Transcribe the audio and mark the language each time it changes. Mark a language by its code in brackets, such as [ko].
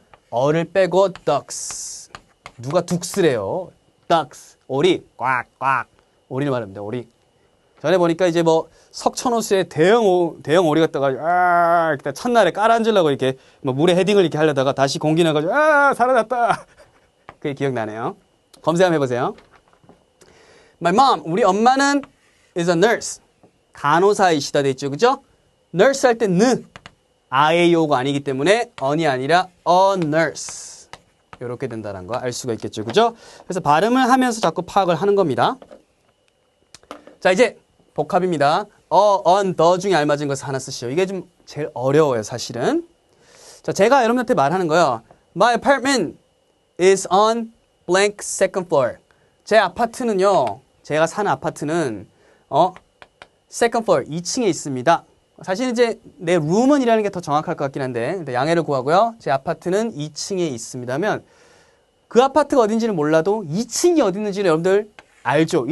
[ko] 어를 빼고 ducks. 누가 둑스래요? ducks. 오리. 꽉꽉. 오리를 말합니다. 오리. 전에 보니까 이제 뭐 석천호수에 대형 오리 갖다가 이렇게 첫날에 깔아앉으려고 이렇게 뭐 물에 헤딩을 이렇게 하려다가 다시 공기 나가지고 사라졌다. 그게 기억나네요. 검색 한번 해보세요. [en] My mom, [ko] 우리 엄마는 [en] is a nurse. [ko] 간호사이시다 돼 있죠. 그죠? nurse 할 때 아에이오가 아니기 때문에 on이 아니라 a nurse. 이렇게 된다는 거 알 수가 있겠죠. 그죠? 그래서 발음을 하면서 자꾸 파악을 하는 겁니다. 자, 이제 복합입니다. on, the 중에 알맞은 것을 하나 쓰시오. 이게 좀 제일 어려워요, 사실은. 자, 제가 여러분한테 말하는 거요. [en] My apartment is on blank second floor. [ko] 제 아파트는요, 제가 사는 아파트는 second floor, 2층에 있습니다. 사실 이제 내 room은 이라는 게 더 정확할 것 같긴 한데 양해를 구하고요. 제 아파트는 2층에 있습니다면 그 아파트가 어딘지는 몰라도 2층이 어디 있는지는 여러분들 알죠?